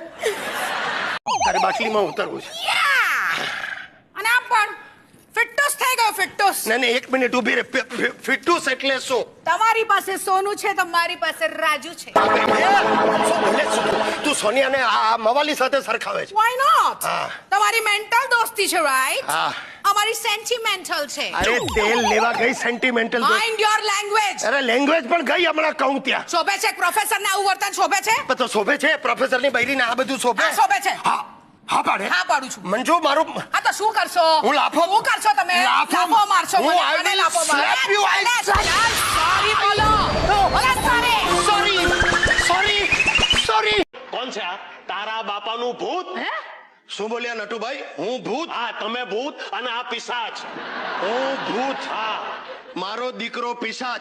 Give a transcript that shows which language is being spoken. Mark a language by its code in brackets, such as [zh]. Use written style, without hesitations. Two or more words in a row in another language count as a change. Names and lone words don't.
[gu] તારે બાટલીમાં ઉતરવું છે. અને આમ પણ ફિટ્ટોસ થઈ ગયો. ફિટ્ટોસ ને 1 મિનિટ ઊભી રહે. ફિટ્ટુસ એટલે શું? તમારી પાસે સોનું છે તો મારી પાસે રાજુ છે. તું સોનિયાને આ મવાલી સાથે સરખાવે છે. [en] Why not? [gu] હા. તમારી મેન્ટલ દોસ્તી છે, રાઈટ? હા. અમારી સેન્ટિમેન્ટલ છે. અરે તેલ લેવા ગઈ સેન્ટિમેન્ટલ. [en] Mind your language. [gu] અરે લેંગ્વેજ પણ ગઈ હમણાં કહું ત્યાં. શોભે છે પ્રોફેસર ને આવું વર્તન શોભે છે? તો શોભે છે પ્રોફેસર ની બૈરીને આ બધું શોભે? હા, શોભે છે. હા હા પાડે. હા પાડું છું. મંજુ મારું. હા તો શું કરશો? હું લાફો. શું કરશો તમે? લાફો મારશો હું મને. [en] I [gu] મને [en] will [gu] લાફો મારો. [en] slap you, I [gu] સોરી બોલો. બોલો સોરી. સોરી. કોણ છે આ? તારા બાપાનું ભૂત? શું બોલ્યા નટુભાઈ? હું ભૂત? હા તમે ભૂત અને આ પિશાચ. હું ભૂત? હા મારો દીકરો પિશાચ?